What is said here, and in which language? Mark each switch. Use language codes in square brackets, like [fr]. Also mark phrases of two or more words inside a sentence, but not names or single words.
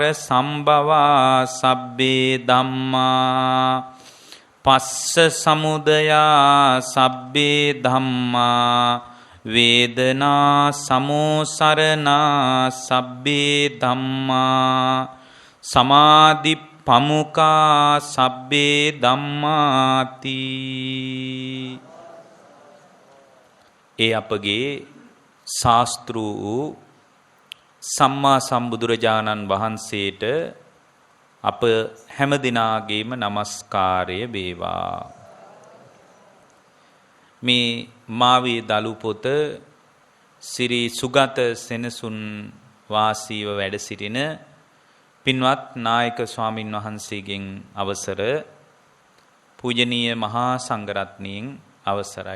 [pi] සම්භවා සබ්බේ ධම්මා පස්ස සමුදයා සබ්බේ ධම්මා වේදනා සමෝසරණා සබ්බේ ධම්මා සමාධි පමුකා සබ්බේ ධම්මාති. [si] ඒ අපගේ ශාස්ත්‍රු සම්මා සම්බුදුරජාණන් වහන්සේට අප හැම දිනාගේම নমස්කාරය වේවා. මේ මාවේ දලු පොත ශ්‍රී සුගත සෙනසුන් වාසීව වැඩ සිටින පින්වත් නායක ස්වාමින් වහන්සේගෙන් අවසර පූජනීය මහා සංඝරත්නයන් අවසරයි.